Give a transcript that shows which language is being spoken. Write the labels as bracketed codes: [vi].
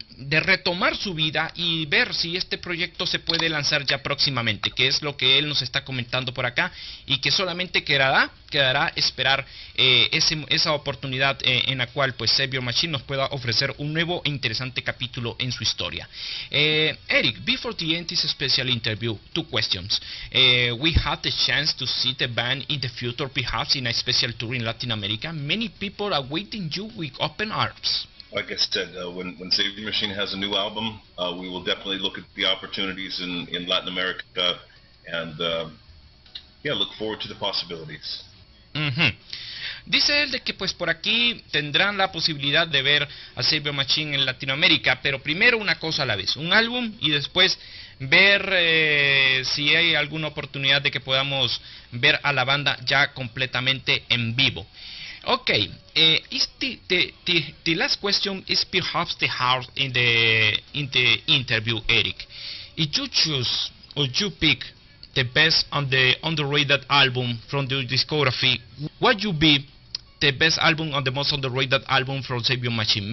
[es] retomar su vida y ver si este proyecto se puede lanzar ya próximamente, que es lo que él nos está comentando por acá, y que solamente quedará esperar esa oportunidad en la cual pues Saviour Machine nos pueda ofrecer un nuevo e interesante capítulo en su historia. [en] Eric, before the end this special interview, 2 questions. We had the chance to see the band in the future, perhaps in a special tour in Latin America. Many people are waiting you with open arms. Like I said, when Saviour Machine has a new album, we will definitely look at the opportunities in Latin America, and look forward to the possibilities. [es] Dice él de que pues por aquí tendrán la posibilidad de ver a Saviour Machine en Latinoamérica, pero primero una cosa a la vez, un álbum, y después ver si hay alguna oportunidad de que podamos ver a la banda ya completamente en vivo. [en] Okay, the last question is perhaps the hard in the interview, Eric. If you choose or you pick the best and the underrated album from the discography, what would be the best album and the most underrated album from Saviour Machine?